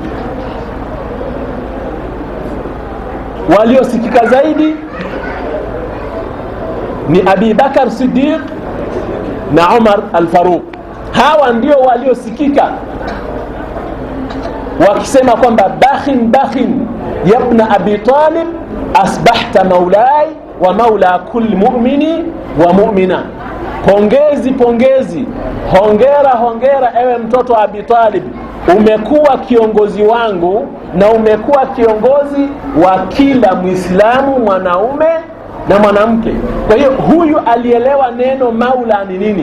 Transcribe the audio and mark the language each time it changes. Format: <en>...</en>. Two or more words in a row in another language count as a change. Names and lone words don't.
<sw>Waliosikika zaidi ni Abi Bakar Siddiq na Umar al-Faruq. Hawa ndio waliosikika wakisema kwamba</sw> <ar>بخ بخ يا ابن أبي طالب أصبحت مولاي ومولى كل مؤمن ومؤمنة.</ar> <sw>Pongezi pongezi, hongera hongera ewe mtoto wa Abi Talib, umekuwa kiongozi wangu na umekuwa kiongozi wa kila Muislamu, mwanaume na mwanamke. Kwa hiyo huyu alielewa neno maula ni nini.</sw>